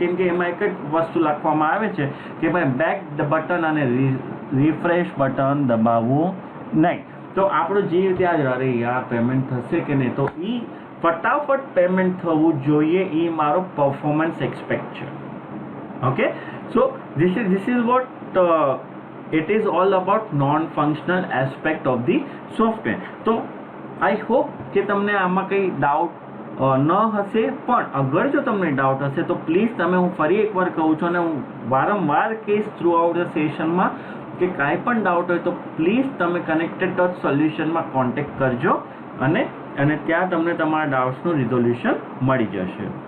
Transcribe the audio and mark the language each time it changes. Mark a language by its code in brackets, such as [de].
[gu] કેમ કે એમાં એક જ વસ્તુ લખવામાં આવે છે કે ભાઈ બેક બટન અને રિફ્રેશ બટન દબાવવું નહીં. તો આપણો જીવ ત્યાં જ રહે, યાર પેમેન્ટ થશે કે નહીં. તો એ ફટાફટ પેમેન્ટ થવું જોઈએ, એ મારો પરફોર્મન્સ એક્સપેક્ટ છે. [en] Okay, so this is what it is all about non-functional aspect of the software. [gu] તો આઈ હોપ કે તમને આમાં કંઈ ડાઉટ ન હશે, પણ અગર જો તમને ડાઉટ હશે તો પ્લીઝ તમે, હું ફરી એકવાર કહું છું અને હું વારંવાર કહીશ થ્રુ આઉટ ધ સેશનમાં કે કાંઈ પણ ડાઉટ હોય તો પ્લીઝ તમે connected.solutionમાં કોન્ટેક્ટ કરજો અને ત્યાં તમને તમારા ડાઉટ્સનું રિઝોલ્યુશન મળી જશે.